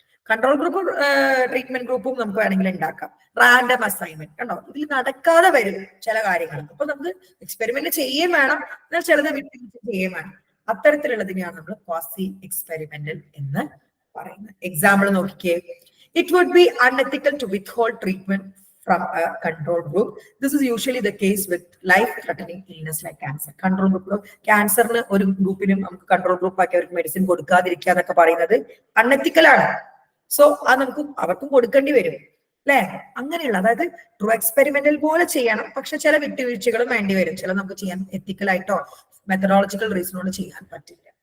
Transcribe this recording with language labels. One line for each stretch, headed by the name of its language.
Malayalam: Control ഗ്രൂപ്പും treatment ഗ്രൂപ്പും നമുക്ക് വേണമെങ്കിൽ ഉണ്ടാക്കാം. റാൻഡം അസൈൻമെന്റ് കണ്ടോ, ഇതിൽ നടക്കാതെ വരും ചില കാര്യങ്ങൾ. അപ്പൊ നമുക്ക് എക്സ്പെരിമെന്റ് ചെയ്യുകയും വേണം, എന്നാൽ ചിലത് വിട്ടുവീഴ്ച ചെയ്യുകയും വേണം. അത്തരത്തിലുള്ളതിനെയാണ് നമ്മൾ ക്വാസി എക്സ്പെരിമെന്റൽ എന്ന് പറയുന്നത്. എക്സാമ്പിൾ നോക്കിക്കേ.
English: It would be unethical to withhold treatment from a control group. This is usually the case with life-threatening illness like cancer.
Malayalam: Control group, cancer ന് ഒരു ഗ്രൂപ്പിനും നമുക്ക് കൺട്രോൾ ഗ്രൂപ്പ് ആക്കി അവർക്ക് മെഡിസിൻ കൊടുക്കാതിരിക്കുക എന്നൊക്കെ പറയുന്നത് അൺഎത്തിക്കൽ ആണ്. സോ അത് നമുക്ക് അവർക്കും കൊടുക്കേണ്ടി വരും അല്ലെ. അങ്ങനെയുള്ള, അതായത് ട്രൂ എക്സ്പെരിമെന്റൽ പോലെ ചെയ്യണം, പക്ഷെ ചില വിട്ടുവീഴ്ചകളും വേണ്ടി വരും. ചില നമുക്ക് ചെയ്യാൻ എത്തിക്കൽ ആയിട്ടോ മെത്തഡോളജിക്കൽ റീസണോട് ചെയ്യാൻ പറ്റില്ല.